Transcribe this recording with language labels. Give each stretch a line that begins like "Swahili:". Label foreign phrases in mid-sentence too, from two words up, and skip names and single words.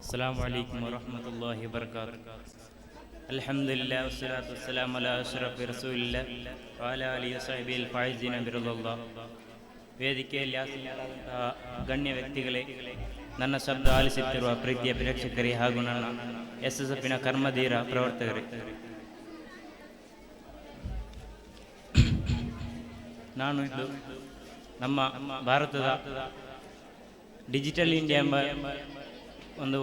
Arabic: السلام عليكم ورحمة الله وبركاته. الحمد لله والصلاة والسلام على أشرف رسول الله وعلى آله وصحبه الفائزين برضا الله.
Kannada: ವೇದಿಕೆಯಲ್ಲಿ ಆಸೀನರಾದಂತಹ ಗಣ್ಯ ವ್ಯಕ್ತಿಗಳೇ, ನನ್ನ ಶಬ್ದ ಆಲಿಸುತ್ತಿರುವ ಪ್ರೀತಿಯ ಪ್ರೇಕ್ಷಕರೇ ಹಾಗೂ ನನ್ನ SSFನ ಕರ್ಮಧೀರ ಪ್ರವರ್ತಕರೇ, ನಾನು ಇದು ನಮ್ಮ ಭಾರತದ ಡಿಜಿಟಲ್ ಇಂಡಿಯಾ ಎಂಬ ಒಂದು